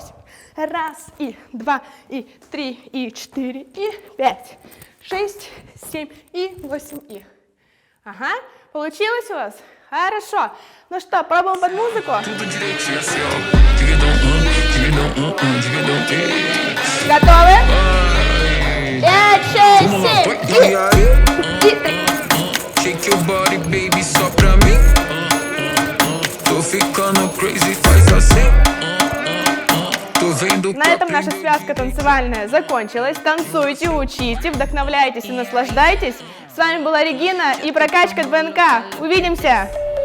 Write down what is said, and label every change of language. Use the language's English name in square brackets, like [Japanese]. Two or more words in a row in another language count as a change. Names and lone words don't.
[Russian] 1 и 2 и 3 и 4 и 5, 6, 7 и 8 и. Ага, получилось у вас? Хорошо. Ну что, пробуем под музыку? Готовы? 5, 6, 7 и 3. [English] Shake your body, baby, [Portuguese] só pra mim. Tô ficando crazy, faz assim. Tô vendo. [Russian] На этом наша связка танцевальная закончилась. Танцуйте, учите, вдохновляйтесь и наслаждайтесь. С вами была Регина и прокачка ДНК. Увидимся!